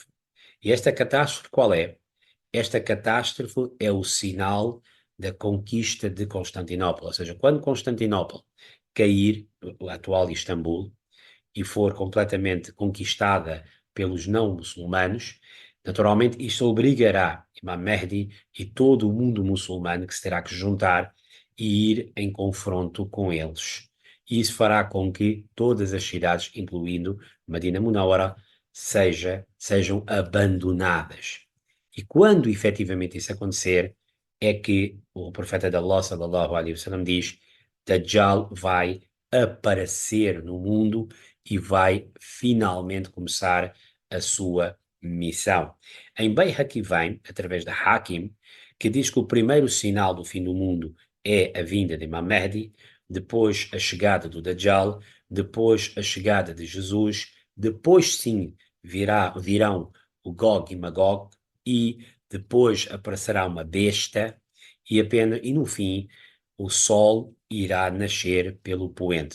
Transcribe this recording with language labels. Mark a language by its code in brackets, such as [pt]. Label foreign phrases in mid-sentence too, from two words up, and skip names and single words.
[pt] E esta catástrofe qual é? Esta catástrofe é o sinal da conquista de Constantinopla, ou seja, quando Constantinopla cair, o atual Istambul, e for completamente conquistada pelos não muçulmanos, naturalmente isto obrigará Imam Mahdi e todo o mundo muçulmano que se terá que juntar e ir em confronto com eles. E isso fará com que todas as cidades, incluindo Medina Munawara, sejam abandonadas. E quando efetivamente isso acontecer, é que o profeta de Allah, [ar] صلى الله عليه وسلم, [pt] diz: Dajjal vai aparecer no mundo e vai finalmente começar a sua missão. Em Bayhaqi vem, através da Hakim, que diz que o primeiro sinal do fim do mundo é a vinda de Imam Mahdi, depois a chegada do Dajjal, depois a chegada de Jesus, depois sim virão o Gog e Magog, e depois aparecerá uma besta, e no fim o sol irá nascer pelo poente.